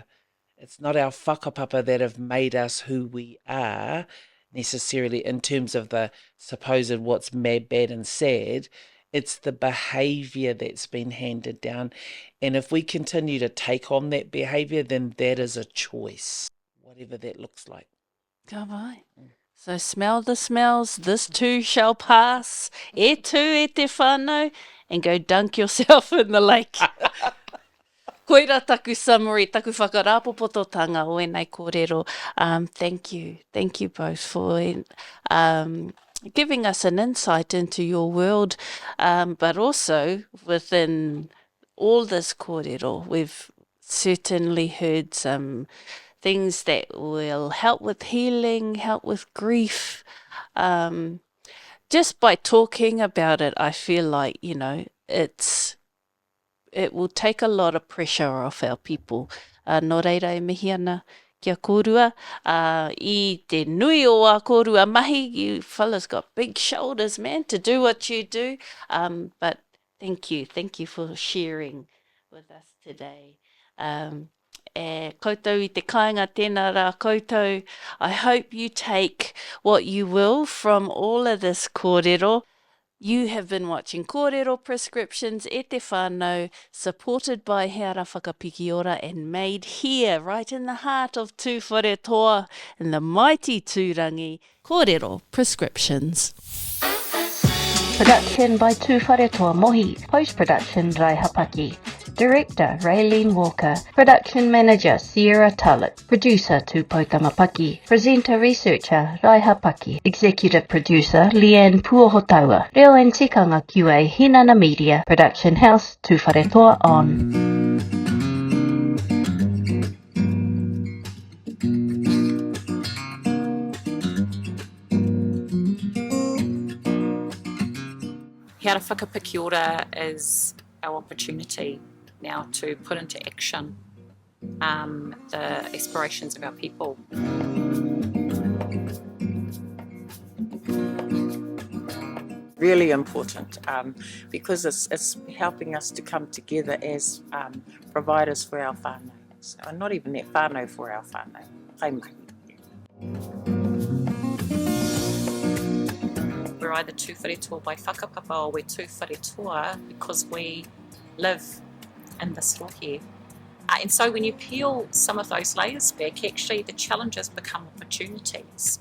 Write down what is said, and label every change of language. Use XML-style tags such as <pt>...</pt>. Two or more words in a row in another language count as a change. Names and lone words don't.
<en>It's not our whakapapa that have made us who we are, necessarily in terms of the supposed what's mad, bad and sad. It's the behaviour that's been handed down. And if we continue to take on that behaviour, then that is a choice, whatever that looks like.</en> <mi>Ka vai.</mi> <en>So smell the smells, this too shall pass,</en> <mi>e tū e te whānau,</mi> <en>and go dunk yourself in the lake.</en> <mi>Koira taku summary, taku whakarapopototanga o enei kōrero.</mi> <en>Thank you both for giving us an insight into your world, but also within all this kōrero, we've certainly heard some things that will help with healing, help with grief. Just by talking about it, I feel like, it will take a lot of pressure off our people.</en> <mi>Nō reira e mihi ana kia kōrua. I te nui o a kōrua mahi,</mi> <en>you fellas got big shoulders, man, to do what you do. But thank you for sharing with us today.</en> <mi>e koutou I te kāinga tēnā rā koutou.</mi> <en>I hope you take what you will from all of this kōrero. You have been watching Kōrero Prescriptions</en> <mi>e te whānau,</mi> <en>supported by He Ara Whakapikiora and made here, right in the heart of Tūwharetoa, in the mighty Rangi. Kōrero Prescriptions. Production by Tūwharetoa Mohi. Post-production Raiha Paki. Director Raylene Walker. Production Manager Sierra Tullett. Producer Tūpautama Paki. Presenter Researcher Raiha Paki. Executive Producer Leanne Puohotaua. Reo and tikanga QA Hinana Media. Production House Tūwharetoa On. He Ara Whakapikiora is our opportunity now to put into action the aspirations of our people. Really important because it's helping us to come together as providers for our whānau. So not even that whānau, for our whānau. Kaimahi. We're either Tūwharetoa by whakapapa or we're Tūwharetoa because we live in this rohe. And so when you peel some of those layers back, actually the challenges become opportunities.</en>